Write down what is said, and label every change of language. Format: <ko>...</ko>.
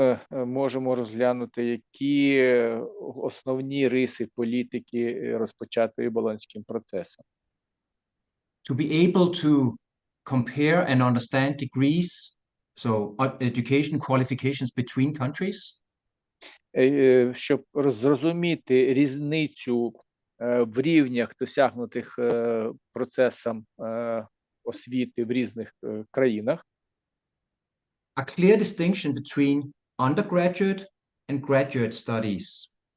<uk>Можемо розглянути, які основні риси політики розпочатої Болонським процесом.</uk> <en>To be able to compare and understand degrees, so education qualifications between countries.</en> <uk>Щоб зрозуміти різницю в рівнях, досягнутих процесом освіти в різних країнах.</uk> <en>A clear distinction between undergraduate and graduate studies.</en>